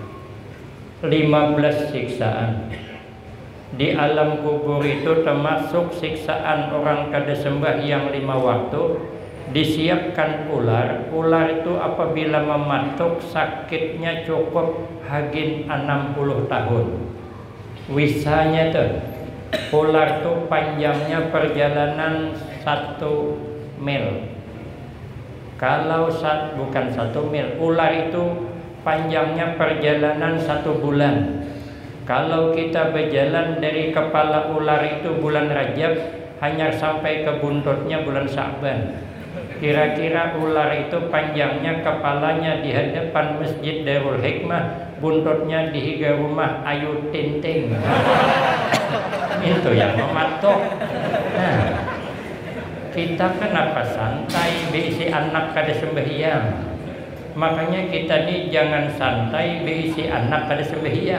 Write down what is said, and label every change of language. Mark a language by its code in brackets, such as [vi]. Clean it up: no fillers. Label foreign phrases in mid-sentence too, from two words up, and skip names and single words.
[bjn] 15 siksaan di alam kubur itu termasuk siksaan orang kada sembahyang 5 waktu. [id] Disiapkan ular. [bjn] Ular itu apabila mematuk sakitnya cukup hagin 60 tahun. Wisanya tuh ular tuh panjangnya perjalanan 1 mil. [id] Kalau bukan 1 mil, ular itu panjangnya perjalanan 1 bulan. Kalau kita berjalan dari kepala ular itu bulan Rajab, hanya sampai ke buntutnya bulan Sya'ban. [bjn] Kira-kira ular itu panjangnya kepalanya di hadapan Masjid Darul Hikmah, buntutnya di higa rumah Ayu Tinting. [id] Itu yang mematuk. [bjn] Nah, kita kenapa santai beisi anak kada sembahyang? Makanya kita nih jangan santai beisi anak kada sembahyang.